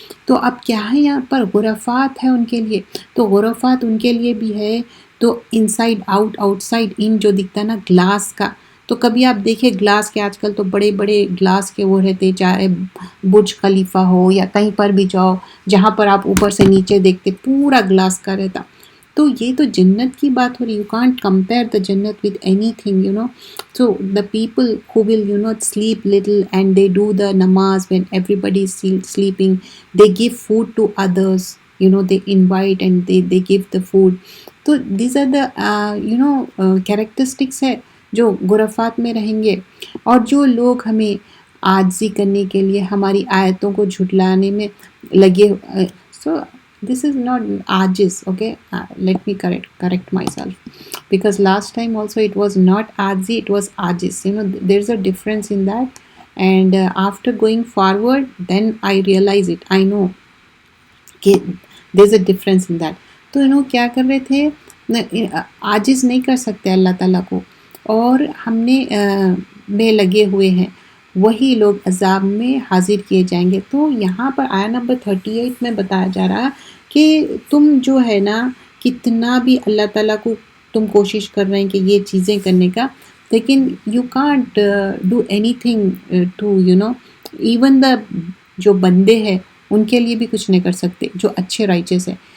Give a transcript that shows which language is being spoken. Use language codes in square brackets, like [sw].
[ur] تو اب کیا ہے یہاں پر غرفات ہے ان کے لیے، تو غرفات ان کے لیے بھی ہے. تو [en] inside out, outside in [ur] جو دکھتا نا گلاس کا، تو کبھی آپ دیکھیں گلاس کے، آج کل تو بڑے بڑے گلاس کے وہ رہتے، چاہے برج خلیفہ ہو یا کہیں پر بھی جاؤ جہاں پر آپ اوپر سے نیچے دیکھتے پورا گلاس کا رہتا. تو یہ تو جنت کی بات ہو رہی. [en] You can't compare the jannat with anything So the people who will sleep little and they do the namaz when everybody is still sleeping, they give food to others, they invite and they give the food. So these are the characteristics [ur] ہے جو غرفات میں رہیں گے. اور جو لوگ ہمیں عاجزی کرنے کے لیے ہماری آیتوں کو جھٹلانے میں لگے، [en] so this is not ajiz, okay. Let me correct myself, because last time also it was not aji, it was ajiz. There's a difference in that, and after going forward then I realize it, I know کہ there's a difference in that. [ur] تو کیا کر رہے تھے، عاجز نہیں کر سکتے اللہ تعالیٰ کو، اور ہم نے میں لگے ہوئے ہیں، وہی لوگ عذاب میں حاضر کیے جائیں گے. تو یہاں پر آیا نمبر 38 میں بتایا جا رہا کہ تم جو ہے نا کتنا بھی اللہ تعالیٰ کو تم کوشش کر رہے ہیں کہ یہ چیزیں کرنے کا، لیکن [en] you can't do anything to even the [ur] جو بندے ہیں ان کے لیے بھی کچھ نہیں کر سکتے جو اچھے رائچس ہیں.